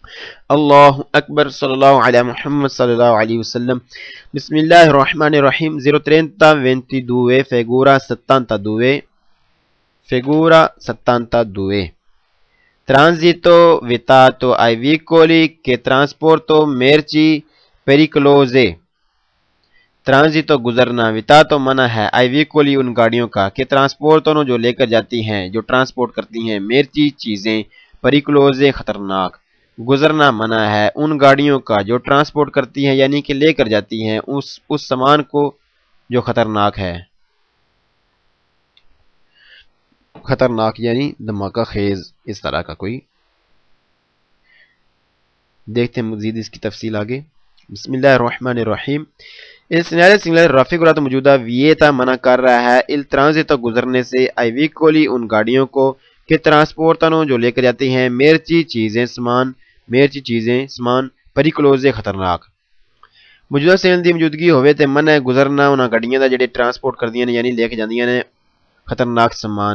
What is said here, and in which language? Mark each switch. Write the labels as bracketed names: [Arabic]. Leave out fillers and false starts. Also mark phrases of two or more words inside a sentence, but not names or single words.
[Arabic] اللہ اکبر صلی اللہ علیہ محمد صلی اللہ علیہ وسلم. بسم اللہ الرحمن الرحیم. 03022 figura 72 figura 72. [Italian] Transito vietato ai veicoli che trasporto merci pericolose. [Urdu] ٹرانزیتو گزرنا، ویتاتو منع ہے، [Italian] ai veicoli [Urdu] ان گاڑیوں کا، کہ ٹرانسپورٹوں جو لے کر جاتی ہیں، جو ٹرانسپورٹ کرتی ہیں، میرچی چیزیں، پریکلوزے خطرناک. گزرنا منع ہے ان گاڑیوں کا جو ٹرانسپورٹ کرتی ہیں یعنی کہ لے کر جاتی ہیں اس سامان کو جو خطرناک ہے. خطرناک یعنی دھماکہ خیز، اس طرح کا کوئی. دیکھتے ہیں مزید اس کی تفصیل آگے. [Arabic] بسم اللہ الرحمن الرحیم. [Italian] Il segnale singolare raffigurato [Urdu] موجودہ vieta منع کر رہا ہے [Italian] il transito [Urdu] گزرنے سے [Italian] ai veicoli [Urdu] ان گاڑیوں کو کہ ٹرانسپورٹانو جو لے کر جاتی ہیں میرچی چیزیں سامان pericolose خطرناک. [Punjabi] موجودہ سیگنل دی موجودگی ہوئے تے منع گزرنا انہاں گاڑیاں دا جڑے ٹرانسپورٹ کردیاں نے یعنی لے کے جاندیاں نے خطرناک سامان.